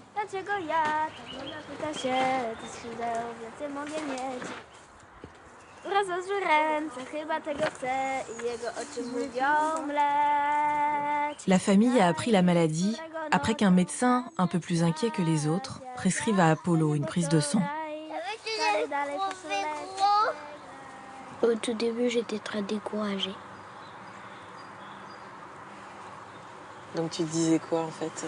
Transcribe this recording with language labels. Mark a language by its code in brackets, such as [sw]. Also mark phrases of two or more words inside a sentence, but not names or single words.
[pl] dlaczego ja? Tak pyta się, ty skrzydeł więcej mogę mieć. Rozłożył ręce, chyba tego chce i jego oczy mówią mleć. [fr] La famille a appris la maladie après qu'un médecin, un peu plus inquiet que les autres, prescrive à Apollo une prise de sang. Au tout début, j'étais très découragée. Donc tu te disais quoi en fait